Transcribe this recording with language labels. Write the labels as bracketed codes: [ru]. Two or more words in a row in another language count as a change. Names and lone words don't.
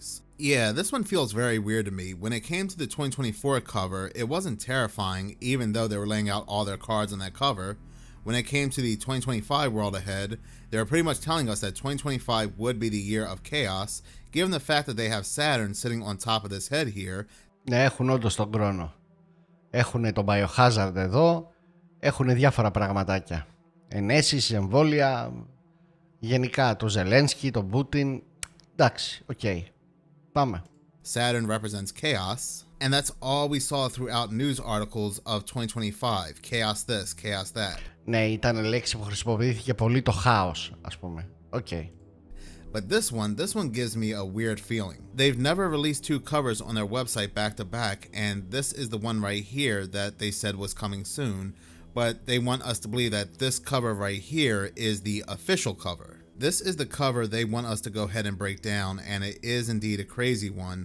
[en] Yeah, this one feels very weird to me. When it came to the 2024 cover, it wasn't terrifying, even though they were laying out all their cards on that cover. When it came to the 2025 World Ahead, they were pretty much telling us that 2025 would be the year of chaos, given the fact that they have Saturn sitting on top of this head here. [el] Ναι, έχουν όντως τον χρόνο. Έχουν τον Biohazard εδώ, έχουν διάφορα πραγματάκια. Ενέσεις, εμβόλια, γενικά το Ζελένσκι, τον Πούτιν. Εντάξει, οκ. Πάμε. [en] Saturn represents chaos, and that's all we saw throughout news articles of 2025. Chaos this, chaos that. [el] Ναι, ήταν λέξη που χρησιμοποιήθηκε πολύ το χάος, ας πούμε. Οκ. [en] But this one gives me a weird feeling. They've never released two covers on their website back to back, and this is the one right here that they said was coming soon, but they want us to believe that this cover right here is the official cover. This is the cover they want us to go ahead and break down, and it is indeed a crazy one.